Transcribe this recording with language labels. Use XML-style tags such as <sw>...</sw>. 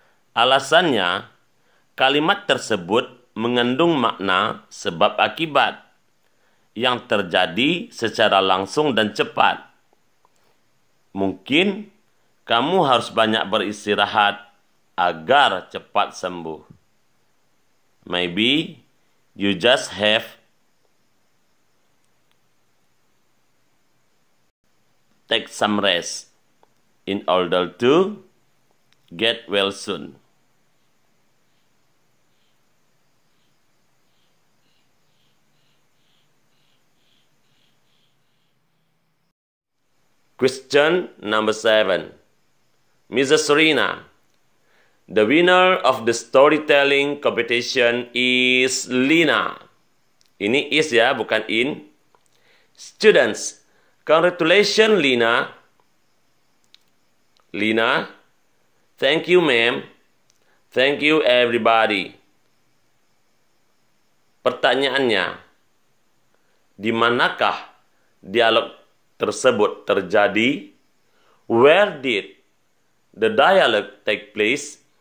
<id>Alasannya, kalimat tersebut mengandung makna sebab akibat yang terjadi secara langsung dan cepat. Mungkin kamu harus banyak beristirahat agar cepat sembuh.</id> <en>Maybe you just have take some rest in order to get well soon. Question number 7. Mrs. Serena, the winner of the storytelling competition is Lina.</en> <id>Ini is ya, bukan in.</id> <en>Students, congratulations Lina. Lina, thank you ma'am. Thank you everybody.</en> <id>Pertanyaannya, di manakah dialog tersebut terjadi?</id> <en>Where did the dialogue take place?</en>